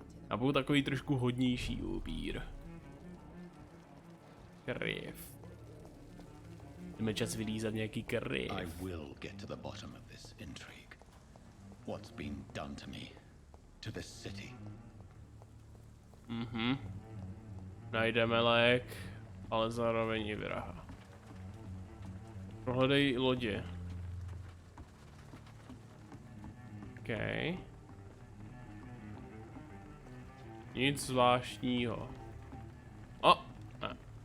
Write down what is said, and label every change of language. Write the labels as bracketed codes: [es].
[cs] Já budu takový trošku hodnější upír. Krev. Jdeme čas vylízat nějaký krev. [en] I will get to the bottom of this intrigue. what's been done to me, to this city. [cs] Najdeme lék, ale zároveň i vraha. Prohledej lodě. OK. Nic zvláštního. O! Ne.